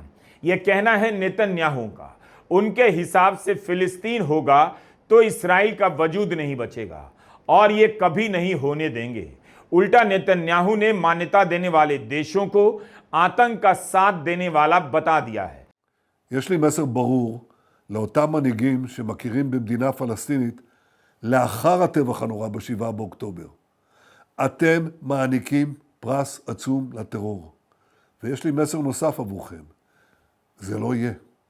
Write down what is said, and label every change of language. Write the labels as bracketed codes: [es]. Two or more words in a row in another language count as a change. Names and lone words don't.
[hi] यह कहना है नेतन्याहू का। उनके हिसाब से फिलिस्तीन होगा तो इसराइल का वजूद नहीं बचेगा, और ये कभी नहीं होने देंगे। उल्टा नेतन्याहू ने मान्यता देने वाले देशों को आतंक का साथ देने वाला बता दिया है। [he] יש לי מסר ברור לאותם מנהיגים שמכירים במדינה פלסטינית לאחר הטבח הנורא ב7 באוקטובר. אתם מעניקים פרס עצום לטרור. ויש לי מסר נוסף עבורכם. זה לא יהיה.